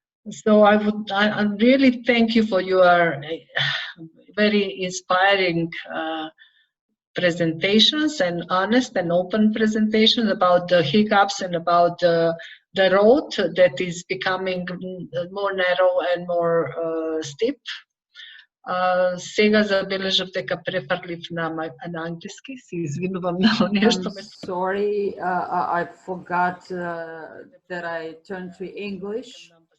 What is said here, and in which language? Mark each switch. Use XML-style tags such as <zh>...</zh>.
<en>So I really thank you for your very inspiring presentations and honest and open presentations about the hiccups and about the road that is becoming more narrow and more steep.</en> <mk>Сега забележав дека префрлив на англиски, се извинувам на нешто.</mk> <en>Sorry, I forgot that I turned to English.</en>